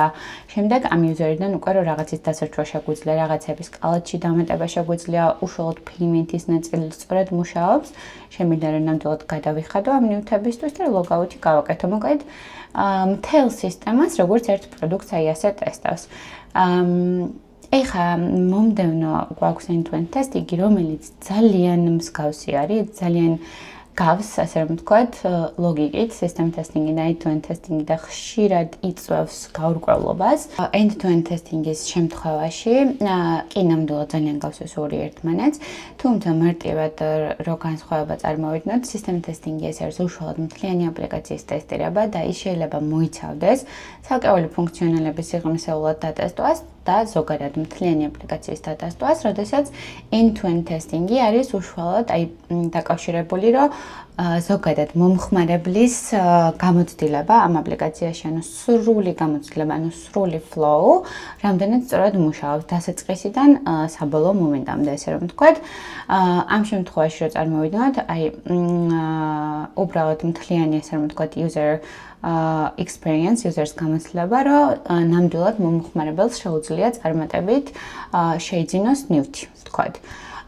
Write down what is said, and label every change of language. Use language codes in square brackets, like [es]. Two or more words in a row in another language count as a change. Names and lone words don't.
[ka] შემდეგ ამ user-დან უკვე რომ რაღაცის დასაჩვა შეგვიძლია, რაღაცების კალათში დამატება შეგვიძლია, უშუალოდ payment-ის ნაწილი სწორად მუშაობს. შემიძლია რომ ნამდვილად გადავიხადო ამ ნივთებისთვის და log-out-ი გავაკეთო. მოკლედ მთელ სისტემას როგორც ერთ პროდუქტს აი ასე ტესტავს. ეხა მომდევნო გვაქვს [en] end-to-end testing, [ka] რომელიც ძალიან მსგავსი არის, ძალიან გავს, ასე რომ ვთქვათ, ლოგიკით, [en] system testing-ი [ka] და [en] end-to-end testing-ი [ka] და ხშირად იწვევს გაურკვევლობას. [en] End-to-end testing-ის [ka] შემთხვევაში კი ნამდვილად ძალიან გავს ეს ორი ერთმანეთს, თუმცა მარტივად რო განსხვავება წარმოვიდგინოთ, system testing-ი ეს არის უშუალოდ მთლიანი აპლიკაციის ტესტირება და ის შეიძლება მოიცავდეს ცალკეული ფუნქციონალების სიღრმისეულად დატესტვას და ზოგადად მთლიანი აპლიკაციის დატესტვას, როდესაც [en] end-to-end testing-ი [ka] არის უშუალოდ აი დაკავშირებული, რომ ზოგადად მომხმარებლის გამოცდილება ამ აპლიკაციაში, ანუ სრული გამოცდილება, ანუ სრული flow, რამდენად სწორად მუშაობს დასაწყისიდან საბოლოო მომენტამდე, ესე რომ ვთქვათ. ამ შემთხვევაში რო წარმოვიდგინოთ, აი უბრალოდ მთლიანი, ესე რომ ვთქვათ, [en] user experience, [ka] users გამოცდილება, რომ ნამდვილად მომხმარებელს შეუძლია წარმატებით შეიძინოს ნივთი, ვთქვათ.